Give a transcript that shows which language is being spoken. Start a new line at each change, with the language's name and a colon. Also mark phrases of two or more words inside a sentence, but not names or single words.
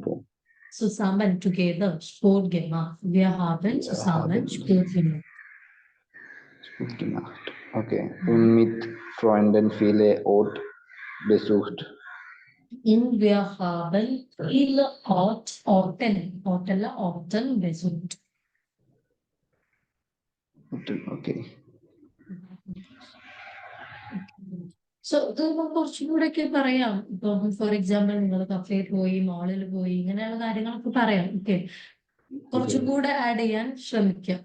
German: Zusammen, together, Sport gemacht. Wir haben zusammen Sport gemacht.
English: Okay.
German: Und mit Freunden viele Orte besucht. Und wir haben viele Orten besucht.
English: Okay.
Malayalam: സോ ഇത് കുറച്ചും കൂടെ ഒക്കെ പറയാം. ഇപ്പം
English: for example
Malayalam: നിങ്ങൾ കഫേയിൽ പോയി, മാളിൽ പോയി, ഇങ്ങനെയുള്ള കാര്യങ്ങളൊക്കെ പറയാം. ഓക്കെ, കുറച്ചും കൂടെ ആഡ് ചെയ്യാൻ ശ്രമിക്കാം.